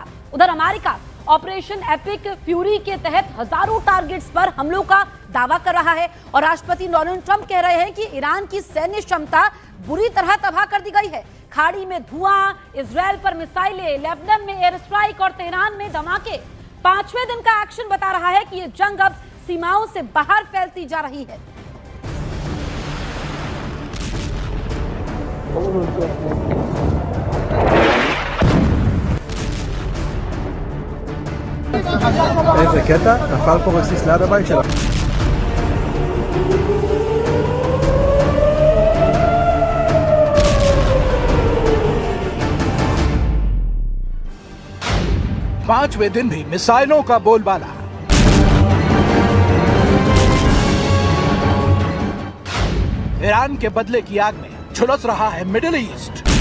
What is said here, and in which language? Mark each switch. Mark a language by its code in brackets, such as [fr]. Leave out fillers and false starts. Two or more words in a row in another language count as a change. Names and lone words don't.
[hi] उधर अमेरिका ऑपरेशन एपिक फ्यूरी के तहत हजारों टारगेट्स पर हमलों का दावा कर रहा है और राष्ट्रपति डोनाल्ड ट्रंप कह रहे हैं कि ईरान की सैन्य क्षमता बुरी तरह तबाह कर दी गई है। खाड़ी में धुआं, इजराइल पर मिसाइलें, लेबनान में [en] air strike [hi] और तेहरान में धमाके 5वें दिन का एक्शन बता रहा है कि ये जंग अब सीमाओं से बाहर फैलती जा रही है। [he] איזה קטע, נפל פה רסיס ליד הבית שלה. [hi] पांचवें दिन भी मिसाइलों का बोलबाला। ईरान के बदले की आग में झुलस रहा है मिडिल ईस्ट।